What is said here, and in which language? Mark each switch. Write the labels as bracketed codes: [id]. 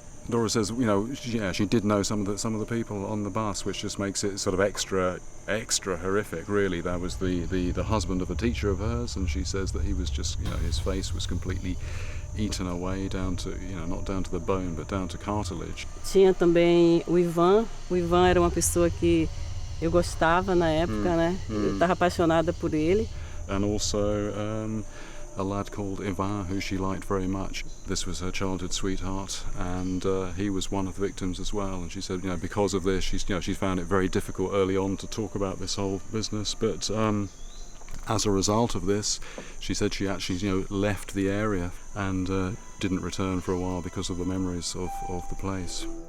[en] Dora says, she did know some of the people on the bus, which just makes it sort of extra horrific, really. That was the husband of a teacher of hers, and she says that he was just, his face was completely eaten away down to, not down to the bone, but down to cartilage. [pt] Tinha também o Ivan. O Ivan era uma pessoa que eu gostava na época, né? Eu estava apaixonada por ele. [en] And also a lad called Ivan, who she liked very much. This was her childhood sweetheart, and he was one of the victims as well. And she said, because of this, she found it very difficult early on to talk about this whole business. But as a result of this, she said she actually, left the area and didn't return for a while because of the memories of the place.